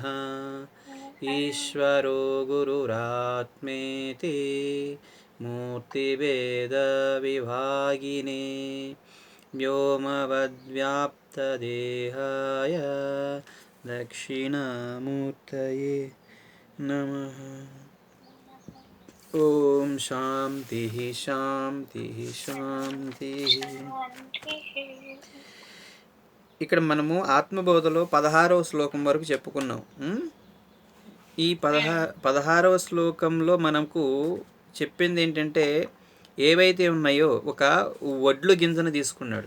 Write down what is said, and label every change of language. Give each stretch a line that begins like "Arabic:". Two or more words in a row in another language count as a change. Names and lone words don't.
Sanskrit: ईश्वरो गुरुरात्मेति मूर्तिभेदविभागिने व्योमवद्व्याप्तदेहाय दक्षिणामूर्तये नमः। ओम शांतिः शांतिः शांतिः।
Telugu: ఇక్కడ మనము ఆత్మబోధలో 16వ శ్లోకం వరకు చెప్పుకున్నాం. ఈ 16వ శ్లోకంలో మనకు చెప్పింది ఏంటంటే, ఏవైతే ఉన్నాయో ఒక వడ్లు గింజను తీసుకున్నాడు.